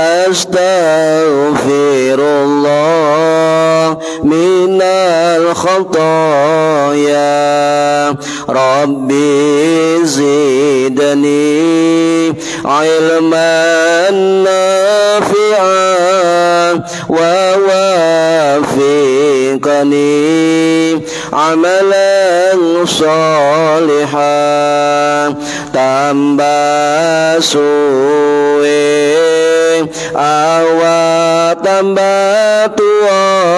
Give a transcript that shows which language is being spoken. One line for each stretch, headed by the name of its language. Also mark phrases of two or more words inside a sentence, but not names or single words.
Arabic: أستغفر الله من الخطايا ربي زدني علما نافعا ووفقني عملا صالحا.
Javanese: Tambah suwe awak tambah tua,